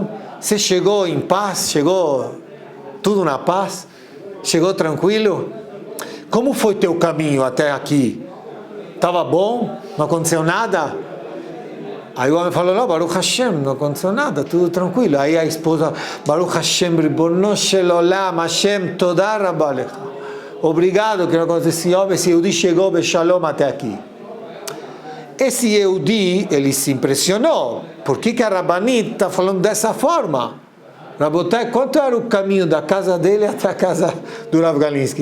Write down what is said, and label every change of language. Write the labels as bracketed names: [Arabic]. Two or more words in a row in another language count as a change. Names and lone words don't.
[Portuguese] Você chegou em paz? Chegou tudo na paz? Chegou tranquilo? Como foi teu caminho até aqui? Estava bom? Não aconteceu nada?" Aí o homem falou: não, [Hebrew] ברוך השם, [Portuguese] não aconteceu nada, tudo tranquilo. Aí a esposa: [Hebrew] ברוך השם, ריבונו של עולם, השם, תודה רבה לך. [Portuguese] Obrigado que não aconteceu, esse Yehudi chegou beshalom até aqui. Esse Yehudi, ele se impressionou. Por que a Rabanit está falando dessa forma? Rabotai, quanto era o caminho da casa dele até a casa do Rav Galinsky?